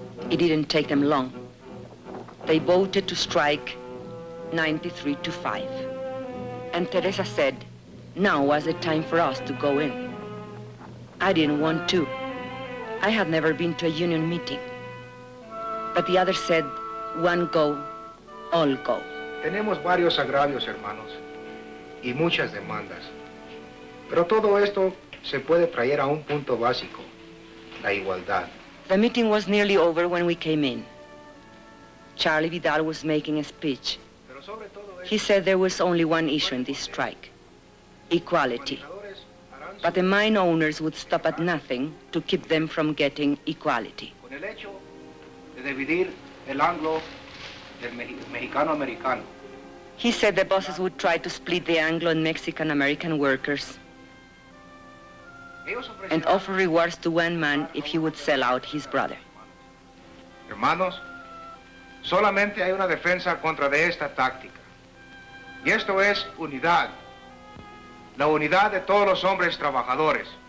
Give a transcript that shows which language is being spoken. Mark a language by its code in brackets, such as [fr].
[en] It didn't take them long. They voted to strike 93-5. And Teresa said, now was the time for us to go in. I didn't want to. I had never been to a union meeting. But the others said, one go, all go. [es] Tenemos varios agravios, hermanos, y muchas demandas. Pero todo esto se puede traer a un punto básico, la igualdad. [en] The meeting was nearly over when we came in. Charlie Vidal was making a speech. He said there was only one issue in this strike, equality. But the mine owners would stop at nothing to keep them from getting equality. [es] Con el hecho de dividir el anglo del mexicano-americano. [en] He said the bosses would try to split the Anglo and Mexican-American workers and offer rewards to one man if he would sell out his brother. [es] Hermanos, solamente hay una defensa contra de esta táctica. Y esto es unidad. La unidad de todos los hombres trabajadores.